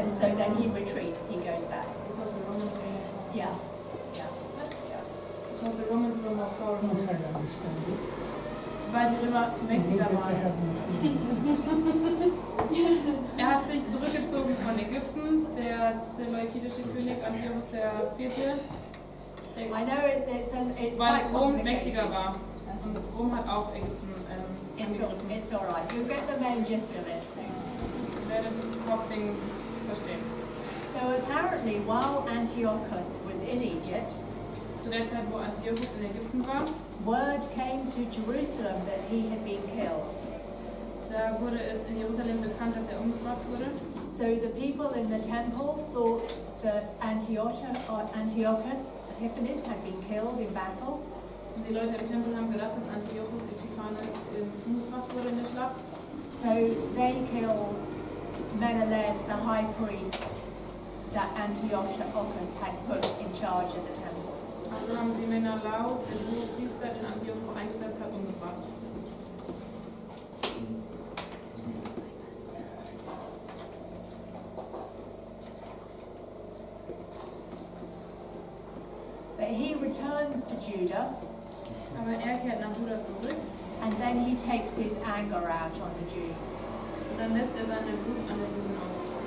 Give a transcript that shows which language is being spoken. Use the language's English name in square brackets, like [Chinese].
[English] and so then he retreats, he goes back. Yeah. Because the Romans were more powerful. [German] Weil die Römer mächtiger waren. Hat sich zurückgezogen von Ägypten, der seleukidische König Antiochus IV. [English] I know it's [German] Weil [English] quite [German] Rom [English] complicated. [German] mächtiger war. Und Rom hat auch Ägypten angegriffen. [English] It's all right. You'll get the main gist of it soon. [German] Ich werde das Hauptding verstehen. [English] So apparently, while Antiochus was in Egypt, [German] Zu der Zeit, wo Antiochus in Ägypten war, [English] word came to Jerusalem that he had been killed. [German] da wurde es in Jerusalem bekannt, dass er umgebracht wurde. [English] So the people in the temple thought that Antiochus Epiphanes had been killed in battle. [German] Und die Leute im Tempel haben gedacht, dass Antiochus Epiphanes umgebracht wurde in der Schlacht. [English] So they killed Menelaus, the high priest that Antiochus had put in charge of the temple. [German] Also haben sie Menelaus, den Hohepriester, den Antiochus eingesetzt hat, umgebracht. [English] returns to Judah, [German] Aber er kehrt nach Juda zurück [English] and then he takes his anger out on the Jews. [German] und dann lässt er seine Wut an den Juden aus.